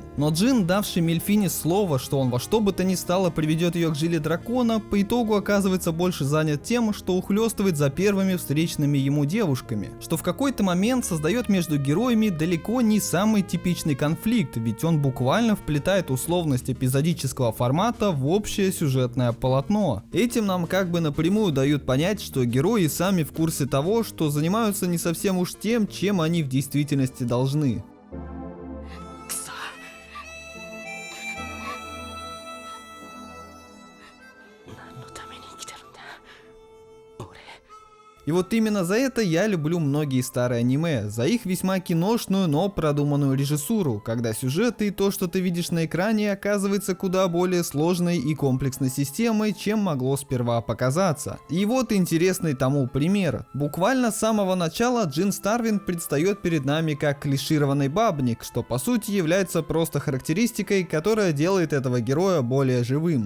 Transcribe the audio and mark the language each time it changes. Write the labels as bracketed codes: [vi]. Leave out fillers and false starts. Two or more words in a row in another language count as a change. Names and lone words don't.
[ru] Но Джин, давший Мельфине слово, что он во что бы то ни стало приведет ее к жиле дракона, по итогу оказывается больше занят тем, что ухлёстывает за первыми встречными ему девушками, что в какой-то момент создает между героями далеко не самый типичный конфликт, ведь он буквально вплетает условность эпизодического формата в общее сюжетное полотно. Этим нам как бы напрямую дают понять, что герои сами в курсе того, что занимаются не совсем уж тем, чем они в действительности должны. [ja] くそ何のために生きてるんだ俺 [ru] И вот именно за это я люблю многие старые аниме, за их весьма киношную, но продуманную режиссуру, когда сюжет и то, что ты видишь на экране, оказывается куда более сложной и комплексной системой, чем могло сперва показаться. И вот интересный тому пример. Буквально с самого начала Джин Старвин предстает перед нами как клишированный бабник, что по сути является просто характеристикой, которая делает этого героя более живым.